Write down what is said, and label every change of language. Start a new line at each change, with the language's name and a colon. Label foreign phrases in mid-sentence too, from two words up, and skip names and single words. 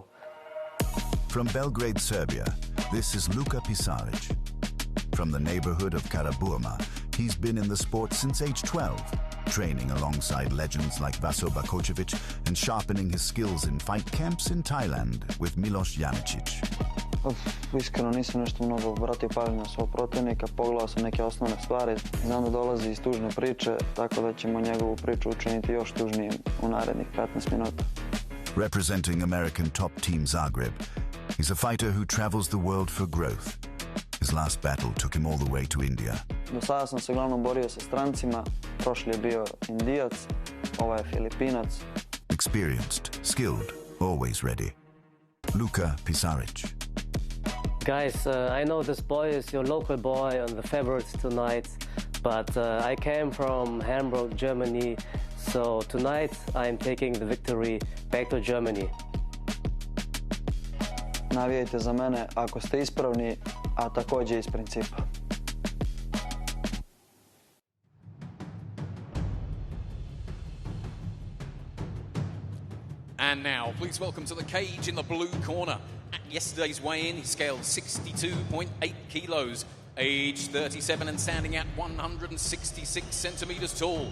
English: From Belgrade, Serbia, this is Luka Pisaric. From the neighborhood of Karaburma, he's been in the sport since age 12. Training alongside legends like Vaso Bakočević and sharpening his skills in fight camps in Thailand with Miloš Janicić.
Serbian: Iskreno nisam nešto mnogo obratio pažnju na svog protivnika, pogledao sam neke osnovne stvari. Znam da dolazi iz tužne priče, tako da ćemo njegovu priču učiniti još tužnijim u narednih 15 minuta.
English: Representing American top team Zagreb, he's a fighter who travels the world for growth. His last battle took him all the way to India.
Croatian: Do sada sam se uglavnom borio sa strancima, prošli je bio Indijac, ovaj je Filipinac.
English: Experienced, skilled, always ready. Luka Pisaric. Guys, I know this boy is your local boy and the favorite tonight, but I came from Hamburg, Germany, so tonight I'm taking the victory back to Germany.
Croatian: Navijajte za mene ako ste ispravni, a također iz principa.
English: And now, please welcome to the cage in the blue corner. At yesterday's weigh-in, he scaled 62.8 kilos, aged 37 and standing at 166 centimeters tall.